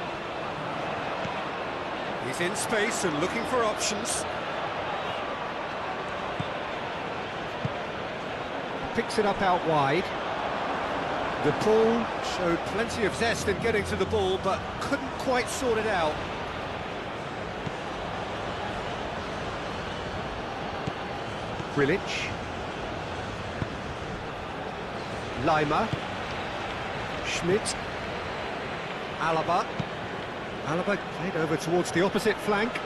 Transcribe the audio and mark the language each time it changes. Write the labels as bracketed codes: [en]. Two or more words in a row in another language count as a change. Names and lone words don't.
[en] He's in space and looking for options. Picks it up out wide. The ball showed plenty of zest in getting to the ball, but couldn't quite sort it out. Grilic. Lima. Schmidt. Alaba. Alaba played over towards the opposite flank.